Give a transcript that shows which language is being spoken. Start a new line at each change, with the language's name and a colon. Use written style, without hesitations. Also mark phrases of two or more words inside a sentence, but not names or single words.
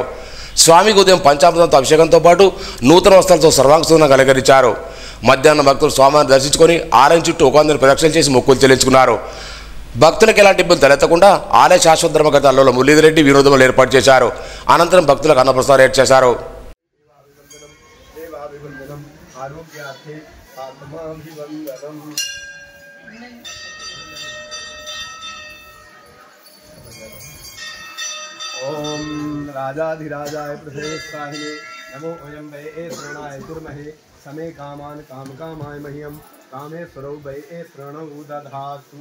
Telugu: స్వామికి ఉదయం పంచామృతంతో అభిషేకంతో పాటు నూతన వస్త్రాలతో సర్వాంగసుందరంగా అలంకరించారు. మధ్యాహ్నం భక్తులు స్వామిని దర్శించుకొని ఆలయం చుట్టూ 100 ప్రదక్షిణలు చేసి మొక్కులు చెల్లించుకున్నారు. భక్తులకు ఎలాంటి ఇబ్బంది తలెత్తకుండా ఆలయ శాశ్వత ధర్మకర్త అల్లోల మురళీధరెడ్డి వినోదములు ఏర్పాటు చేశారు. అనంతరం భక్తులకు అన్నప్రసాదం ఏర్పాటు చేశారు.
Sanskrit: ओम राजाधिराजाय प्रसेदस्वाहिने नमो अयं वै श्रवणाय कुर्महे समे कामान् कामकामाय मह्यं कामेश्वरौ वै श्रणौ दधातु।